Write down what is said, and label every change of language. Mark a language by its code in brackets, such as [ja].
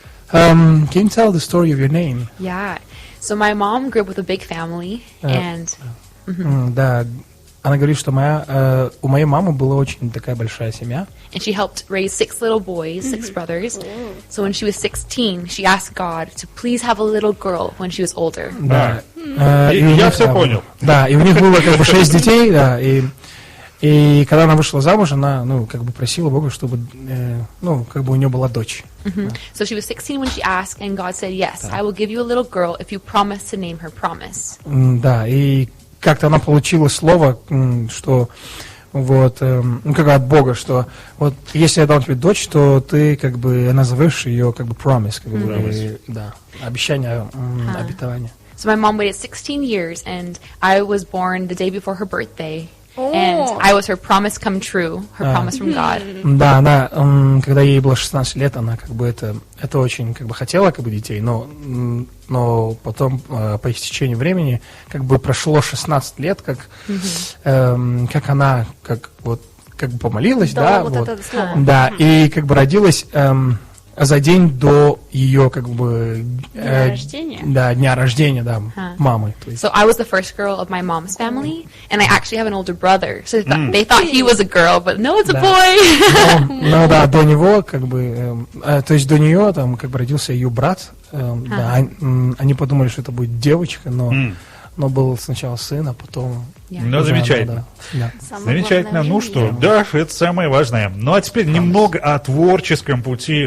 [en] Can you tell the story of your name? Yeah. So my mom grew up with a big family, and [ru] Да, она говорит, что у моей мамы была очень такая большая семья. [en] And she helped raise 6 little boys, 6 brothers. So when she was 16, she asked God to please have a little girl when she was older. [ru] Да. Я все понял. Да, и у них было как бы 6 детей, да, и когда она вышла замуж, она, ну, как бы просила Бога, чтобы, ну, как бы у нее была дочь. [en] So she was 16 when she asked, and God said, yes, I will give you a little girl if you promise to name her Promise. [ru] Да, и как-то она получила слово, что вот, ну, как от Бога, что вот если я дам тебе дочь, то ты как бы назовешь ее как бы Promise, как бы, да, обещание, обетование. [en] So my mom waited 16 years, and I was born the day before her birthday. And I was her promise come true, her promise from God. [ru] Да, она, когда ей было 16 лет, она как бы это очень как бы хотела как бы детей, но потом по истечению времени как бы прошло 16 лет, как она как бы помолилась, да, вот это слово. Да, и как бы родилась за день до ее как бы дня рождения. Да, дня рождения, да, мамы. [en] So I was the first girl of my mom's family, and I actually have an older brother. So they thought he was a girl, but no, it's a boy. [ru] Ну да, до него как бы, то есть до нее там как бы родился ее брат. Да, они подумали, что это будет девочка, но был сначала сын, а потом... Ну, замечательно. Да. Замечательно. Ну что, да, это самое важное. Ну, а теперь немного о творческом пути.